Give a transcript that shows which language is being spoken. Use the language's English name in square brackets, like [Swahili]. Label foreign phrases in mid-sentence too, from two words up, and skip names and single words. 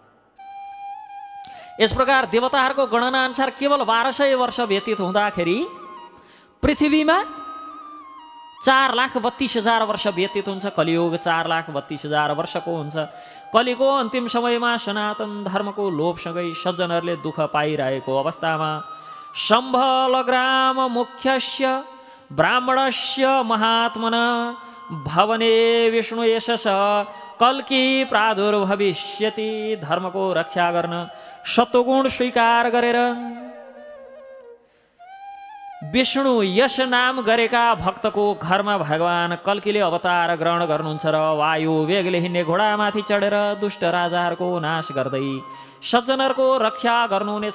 [Nepali] यस प्रकार देवताहरूको गणना अनुसार केवल 1200 वर्ष व्यतीत हुँदाखेरि पृथ्वीमा 4,32,000 वर्ष व्यतीत हुन्छ। कलियुग 4,32,000 वर्षको हुन्छ। कलिको अन्तिम समयमा सनातन धर्मको लोभसँगै सज्जनहरूले दुःख पाइरहेको अवस्थामा [Sanskrit] सम्भलग्राम मुख्यस्य ब्राह्मणस्य महात्मन भवने विष्णु यशस कल्की प्रादुर्भविष्यति। [Nepali] धर्मको रक्षा गर्न सत्वगुण स्वीकार गरेर विष्णु यश नाम गरेका भक्तको घरमा भगवान कल्कीले अवतार ग्रहण गर्नुहुन्छ र वायु वेगले हिँड्ने घोडामाथि चढेर दुष्ट राजाहरूको नाश गर्दै सज्जनहरूको रक्षा गर्नुहुनेछ।